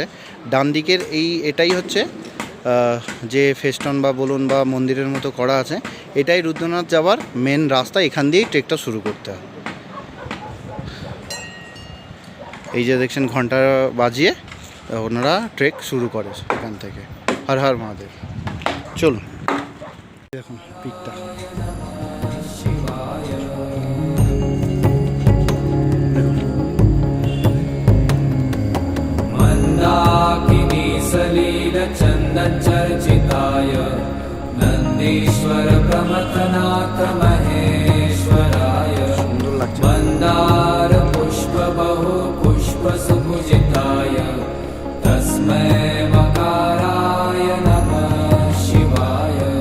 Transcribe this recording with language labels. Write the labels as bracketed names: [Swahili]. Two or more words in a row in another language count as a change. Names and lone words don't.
[Bangla] ডান দিকের এটাই হচ্ছে যে ফেস্টন বা বলুন বা মন্দিরের মতো করা আছে, এটাই রুদ্রনাথ যাওয়ার মেন রাস্তা। এখান দিয়েই ট্রেকটা শুরু করতে হয়। এই যে দেখছেন ঘন্টা বাজিয়ে ওনারা ট্রেক শুরু করে এখান থেকে। হর হর মহাদেব। চলুন দেখুন পিকটা। [Sanskrit] मन्दाकिनी सलीलचन्दनचर्चिताय नन्दीश्वर प्रमथनाथ महेश्वराय मन्दार पुष्प बहु पुष्प सुपूजिताय तस्मै मकाराय नमः शिवाय